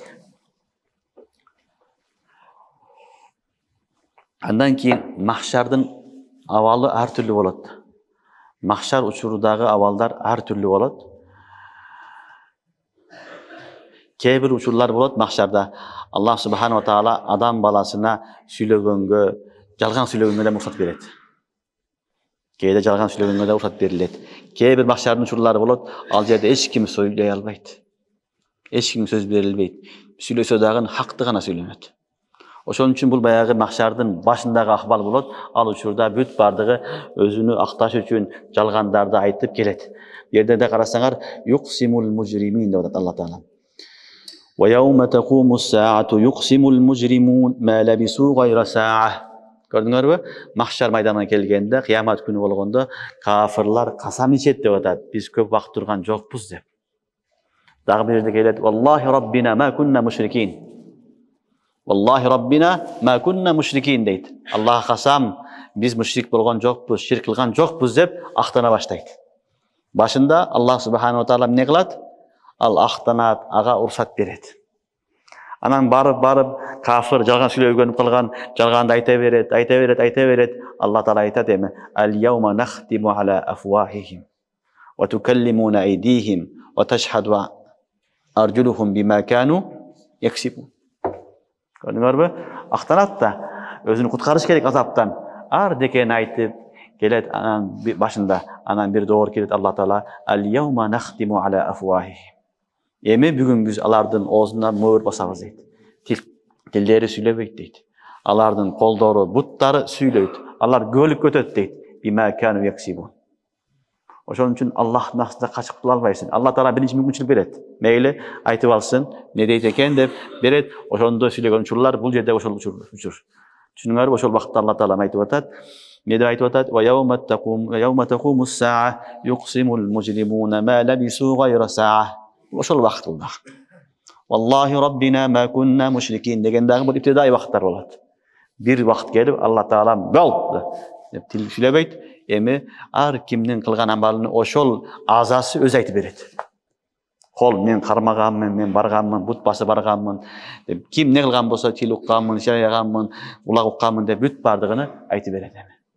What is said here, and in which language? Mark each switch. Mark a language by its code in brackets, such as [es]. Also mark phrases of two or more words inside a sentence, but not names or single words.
[ky] Андан кийин махшардын абалы ар түрлүү болот. Махшар учурдагы абалдар ар түрлүү болот. Кээ бир учурлар болот махшарда. [ar] الله سبحانه وتعالى [ky] адам баласына сүйлөгөнгө, жалган сүйлөгөнгө да уруксат берет. Кээде жалган сүйлөгөнгө да уруксат берилет. Кээ бир махшардын учурлары болот, ал жерде эч ким сүйлөй албайт. Эч ким сөз берилбейт. Сүйлөсө дагы хакты гана сүйлөнөт. Ошон үчүн бул баягы махшардын башындагы акбал болот. Ал учурда бүт бардыгы өзүнү акташ үчүн жалгандарды айтып келет. Жерде да карасаңар, [ar] يقسم المجرمون [ky] деп атат Алла Таала. [ar] ويوم تقوم الساعة يقسم المجرمون ما لبثوا غير ساعة. [ky] Көрдүңөрбү? Махшар майданына келгенде, кыямат күнү болгондо кафирлар касам ичет деп атат. Биз көп убакыт турган жокпуз деп. Дагы бир жерде келет, [ar] والله ربنا ما كنا مشركين. والله ربنا ما كنا مشركين дейт. [ky] Аллах касам, биз мушрик болгон жокпуз, ширк кылган жокпуз деп актана баштайт. Башында [ar] الله سبحانه وتعالى [ky] эмне кылат? Ал актанат, ага уруксат берет. Анан барып кафир жалган сүйлөгөнүп калган, жалганды айта берет. Алла Таала айтат эми: [ar] "اليوم نختم على أفواههم وتكلمنا أيديهم وتشهد أرجلهم بما كانوا يكسبون." [ky] Көрдүңөрбү? Актанат да өзүнү куткарыш керек азаптан. Ар декени айтып келет, анан башында анан бир доор келет Алла Таала: [ar] "اليوم نختم على أفواههم." [ky] Эми бүгүн биз алардын оозуна мөөр басабыз дейт. Тилдери сүйлөбөйт дейт. Алардын колдору, буттары сүйлөйт. Алар көлүп өтөт дейт. [ar] بما كانوا يكسبون. [ky] Ошон үчүн Аллахтын астында качып кыла албайсың. Алла Таала биринчи мүмкүнчүлүк берет. Мейли айтып алсын, не дейт экен деп берет. Ошондо сүйлөгөн учурлар бул жерде ошол учур. Түшүнүңөрбү? Ошол убакытта Алла Таала айтып атат. Не деп айтып атат? [ar] ويوم تقوم الساعة يقسم المجرمون ما لبثوا غير ساعة. [ky] Ошол убакыт бул дагы. [ar] والله ربنا ما كنا مشركين [ky] деген дагы бул ибтидаи убакыттар болот. Бир убакыт келип Алла Таала бол деп тил сүйлөбөйт. Эми ар кимдин кылган амалын ошол азасы өз айтып берет. Кол мен кармаганмын, мен барганмын, бут басып барганмын деп ким не кылган болсо тил укканмын, шаяганмын, улак укканмын деп бүт бардыгын айтып берет эми.